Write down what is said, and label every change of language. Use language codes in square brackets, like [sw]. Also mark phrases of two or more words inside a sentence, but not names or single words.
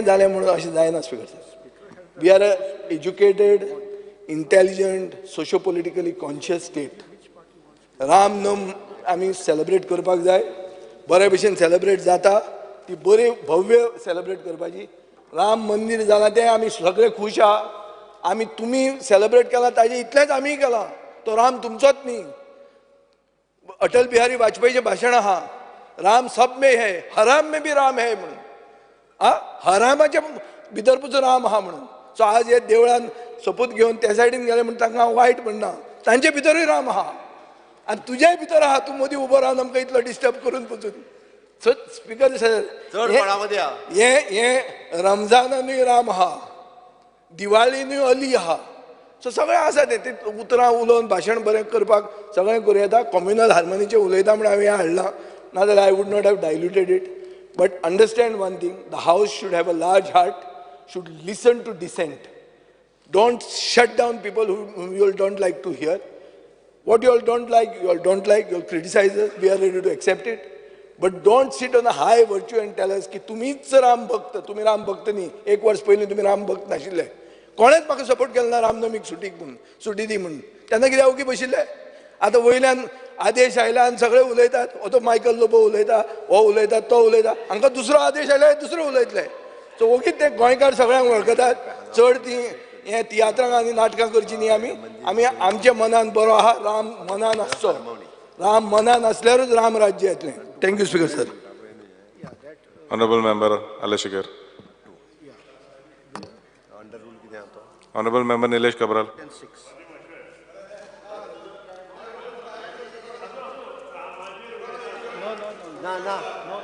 [kok] जालें म्हणून अशें जायना [en] Speaker sir we are a educated intelligent socio politically conscious state [kok] राम नम आमी सेलिब्रेट करपाक जाय बरे भशेन सेलिब्रेट जाता ती बरी भव्य सेलिब्रेट करपाची राम मंदिर जालां तें आमी सगळे खुश आहा आमी तुमी सेलिब्रेट केलां ताजे इतलेंच आमीय केलां तो राम तुमचोच न्ही अटल बिहारी वाजपेयीचें भाशण आहा [hi] राम सब में है हराम में भी राम है [kok] म्हणून हरामाच्या भितर पसून राम आहा म्हणून सो आज हे देवळान सोपूत घेवन त्या सायडीन गेले म्हणून तांकां हांव वायट म्हणना तांचे भितरूय राम आहा आनी तुज्याय भितर आहा तूं मदीं उबो रावन आमकां इतलो डिस्टर्ब करून पसून [en] so speaker sir [kok] हे रमजानानूय राम आहा दिवाळीनूय अली आहा सो सगळें आसा ते उतरां उलोवन भाशण बरें करपाक सगळें करूं येता कम्युनल हार्मोनीचें उलयता म्हणून हांवें हाडलां नाजाल्यार [en] I would not have diluted it but understand one thing the house should have a large heart should listen to dissent don't shut down people whom you all don't like to hear what you all don't like you all criticize us we are ready to accept it but don't sit on a high virtue and tell us [kok] की तुम्हीच राम भक्त तुम्ही राम भक्त न्ही एक वर्ष पयलीं तुम्ही राम भक्त नाशिल्ले कोणेच म्हाका सपोर्ट केलो ना रामनवमीक सुटी दी म्हणून तेन्ना कित्याक ओगी बशिल्ले आतां वयल्यान आदेश आयला आनी सगळे उलयतात हो तो मायकल लोबो उलयता हो उलयता तो उलयता हांकां दुसरो आदेश आयल्यार दुसरो उलयतले सो ओगीच ते गोंयकार सगळ्यांक वळखतात चड ती हे तियात्रांक आनी नाटकां करची न्ही आमी आमच्या मनान बरो आहा राम मनान आसचो राम मनान आसल्यारूच राम राज्य येतलें [en] thank you speaker sir Honorable Member Alashikar. Honorable Member Nilesh Cabral. No.